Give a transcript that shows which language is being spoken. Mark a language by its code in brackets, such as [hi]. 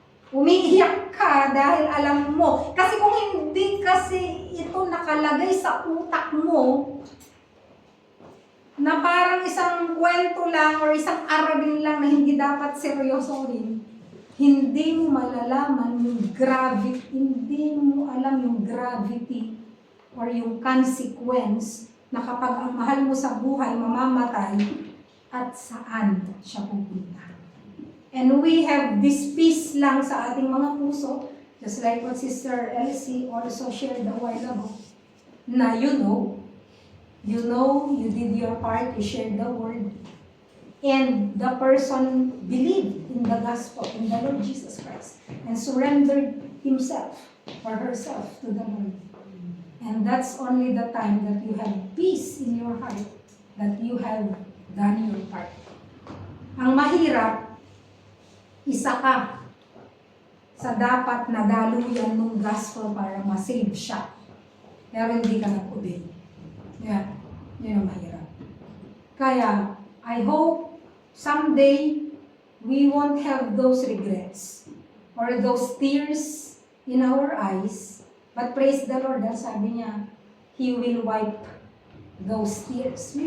[tl] Umiiyak ka dahil alam mo, kasi kung hindi kasi ito nakalagay sa utak mo, na parang isang kwento lang or isang arabin lang na hindi dapat seryosohin, hindi mo malalaman yung gravity, hindi mo alam yung gravity or yung consequence na kapag ang mahal mo sa buhay mamamatay at saan siya pupunta. [en] And we have this peace [tl] lang sa ating mga puso, [en] just like what Sister Elsie also shared a while ago, na you know, you did your part, you shared the word, and the person believed in the gospel, in the Lord Jesus Christ, and surrendered himself or herself to the Lord. And that's only the time that you have peace in your heart, that you have done your part. [tl] Ang mahirap, isa ka sa dapat na daluyan ng gospel para ma-save siya. Pero hindi ka nag-obey. Yeah, yun ang mahirap. [en] Kaya, I hope someday we won't have those regrets or those tears in our eyes. But praise the Lord, sabi niya, He will wipe those tears.